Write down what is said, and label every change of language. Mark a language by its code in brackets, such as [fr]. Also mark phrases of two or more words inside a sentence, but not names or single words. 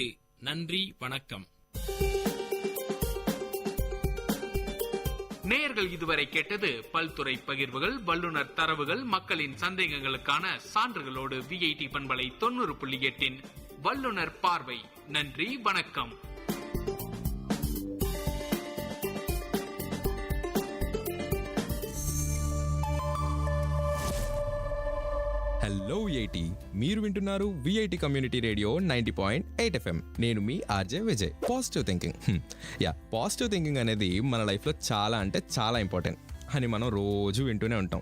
[ta] நன்றி, வணக்கம். நேயர்கள் இதுவரை கேட்டது பல்துறை பகிர்வுகள், வல்லுநர் தரவுகள், மக்களின் சந்தேகங்களுக்கான சான்றுகளோடு விஐடி பண்பலை 90.8 வல்லுநர் பார்வை. நன்றி, வணக்கம். [te] హలో విఐటి, మీరు వింటున్నారు విఐటి [en] community radio [te] 90.8 FM. నేను మీ ఆర్జే విజయ్. [en] positive thinking, positive thinking [te] అనేది మన లైఫ్లో చాలా అంటే చాలా ఇంపార్టెంట్ అని మనం రోజు వింటూనే ఉంటాం.